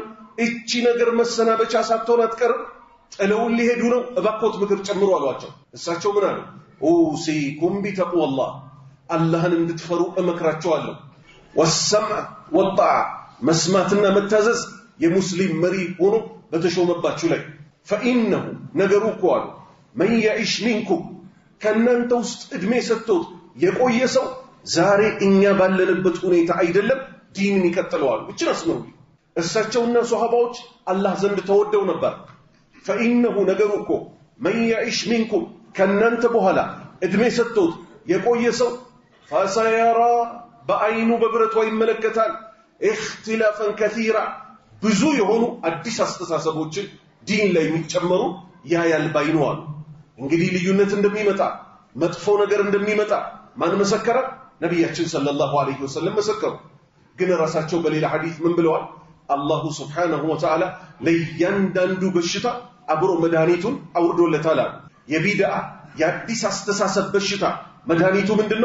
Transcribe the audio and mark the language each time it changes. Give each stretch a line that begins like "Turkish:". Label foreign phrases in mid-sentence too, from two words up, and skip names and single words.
Amharic: እቺ ነገር መሰናበቻ ሳትሆን አትቀርም፣ ጥለውን ሊሄዱ ነው፣ እባክዎት ምክር ጨምሩ አሏቸው። እሳቸው ምን አሉ?
Arabic: أوصيكم بتقوى الله
Amharic: አላህን እንድትፈሩ እመክራቸዋለሁ።
Arabic: والسمع والطاعة
Amharic: መስማትና መታዘዝ የሙስሊም መሪ ሆኖ በተሾመባችሁ ላይ فإنه ነገሩ እኮ አሉ
Arabic: من يعيش منكم
Amharic: ከእናንተ ውስጥ እድሜ ሰጥቶት የቆየ ሰው ዛሬ እኛ ባለንበት ሁኔታ አይደለም ዲንን ይቀጥለዋል። እችን አስመሩ። እሳቸውና ሷሃባዎች አላህ ዘንድ ተወደው ነበር። فإنه ነገሩ እኮ
Arabic: من يعيش منكم
Amharic: ከእናንተ በኋላ እድሜ ሰጥቶት የቆየ ሰው فسيرى በአይኑ በብረቱ ይመለከታል
Arabic: اختلافا كثيرا
Amharic: ብዙ የሆኑ አዲስ አስተሳሰቦችን ዲን ላይ የሚጨመሩ ያያል ባይኑ አሉ። እንግዲህ ልዩነት እንደሚመጣ መጥፎ ነገር እንደሚመጣ ማን መሰከረ? ነብያችን
Arabic: صلى الله عليه وسلم
Amharic: መሰከሩ። ግን ራሳቸው በሌላ ሐዲስ ምን ብለዋል?
Arabic: الله سبحانه وتعالى
Amharic: ለእያንዳንዱ በሽታ አብሮ መድኃኒቱን አውርዶለታል። የቢድዓ የአዲስ አስተሳሰብ በሽታ መድኃኒቱ ምንድነው?